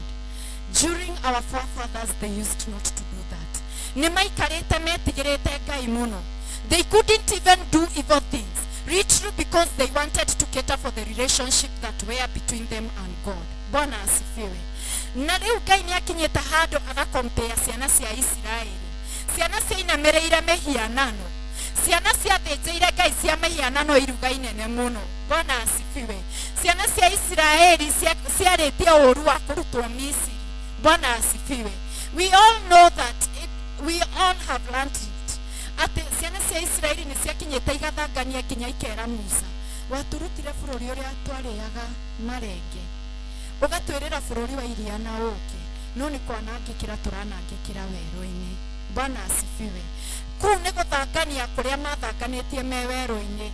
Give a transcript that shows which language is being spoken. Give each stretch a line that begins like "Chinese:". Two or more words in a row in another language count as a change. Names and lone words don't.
English: During our forefathers, they used not to do that.
Kikuyu: Nimaikarete metigirete Ngai muno.
English: They couldn't even do evil things, literally because they wanted to cater for the relationship that were between them and God.
Swahili: Bwana asifiwe.
Kikuyu: Na riu Ngai ni akinyete handu agakompea ciana cia Israeli. Ciana cia inamereire mehianano. Ciana cia thĩnjĩire Ngai cia mehianano iruga inene muno.
Swahili: Bwana asifiwe.
Kikuyu: Ciana cia Israeli ciarĩtie ũru wa kũrutwo Misiri.
Swahili: Bwana asifiwe.
English: We all know that we all have learned it.
Kikuyu: Ati ciana cia Israeli ni ciakinyete igathangania nginya ikera Musa. Waturutire bũrũri ũrĩa twarĩaga marenge. Ugatwĩrĩra bũrũri wa iria na ũkĩ. No nĩ kwanangĩkĩra tũranangĩkĩra werũ-inĩ.
Swahili: Bwana asifiwe.
Kikuyu: Kũu nĩ gũthangania kũrĩa mathanganĩtie me werũ-inĩ.